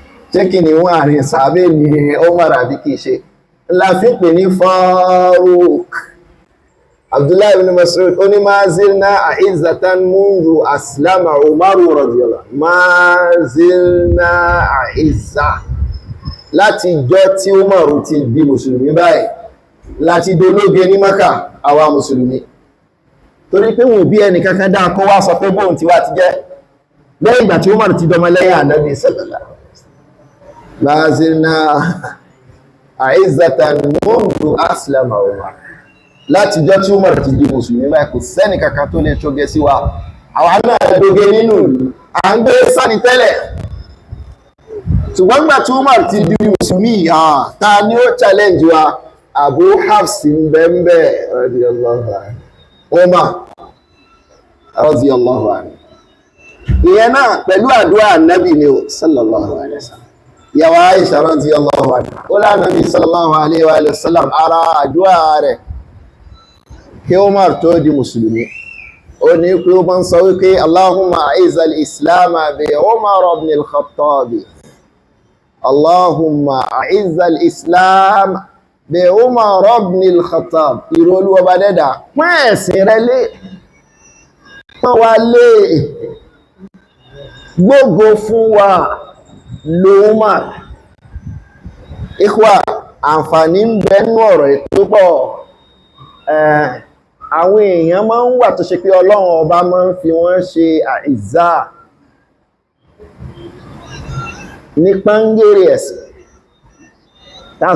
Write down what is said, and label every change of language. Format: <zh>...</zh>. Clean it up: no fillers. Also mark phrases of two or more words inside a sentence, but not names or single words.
<yo>ṣé kí ni wọ́n àrin sàábé ní Umar àbí kìí ṣe ńlá fi pè ní Faruq. Abdullahi ibn Mas'ud ó ní</yo> <ar>ما زلنا أعزة منذ أسلم عمر رضي الله ما زلنا أعزة</ar> <yo>láti jọ́ tí Umaru ti di mùsùlùmí báyìí láti dológe ní Maka àwa mùsùlùmí torí pé wọ́n bí ẹni kankan dáa kó wá sọ pé bóhun ti wá ti jẹ́ lẹ́yìn ìgbà tí Umaru ti dọmọ lẹ́yìn Ànábì</yo> <ar>صلى الله ما زلنا أعزة منذ أسلم عمر</ar> <yo>láti jọ́ tí Umar ti di mùsùlùmí báyìí kò sẹ́ni kankan tó lè ṣoge sí wa àwọn náà doge nínú ìlú à ń gbé sáni tẹ́lẹ̀ ṣùgbọ́n gbà tí Umar ti di mùsùlùmí ta ni ó challenge wa Abu Hafs ń bẹ́ẹ̀</yo> <ar>رضي الله عنه</ar> <yo>Umar</yo> <ar>رضي الله عنه</ar> <yo>ìyẹn náà pẹ̀lú àdúrà Ànábì ni ó</yo> <ar>صلى الله عليه</ar> <yo>wasallam ìyàwó Aisha</yo> <ar>رضي الله عنها</ar> <yo>ó l'Ànábì</yo> <ar>صلى الله عليه وسلم</ar> <yo>ara àdúrà rẹ̀ kí Umar tó di mùsùlùmí ó ní pé ó bá ń sọ wípé</yo> <ar>اللهم أعز الإسلام بعمر بن الخطاب اللهم أعز الإسلام بعمر بن الخطاب</ar> <yo>ìrọlú ọba dẹ́dà pín ẹ̀sìn rẹ̀ lé pọ́n wa lé gbogbo fún wa lo Umar. Ikhwa àǹfààní ń bẹ nínú ọ̀rọ̀ ètò pọ̀ àwọn èèyàn máa ń wà tó ṣe pé Ọlọ́run ọba máa ń fi wọ́n ṣe àìzá ní pàngèrè ẹ̀sìn táà</yo>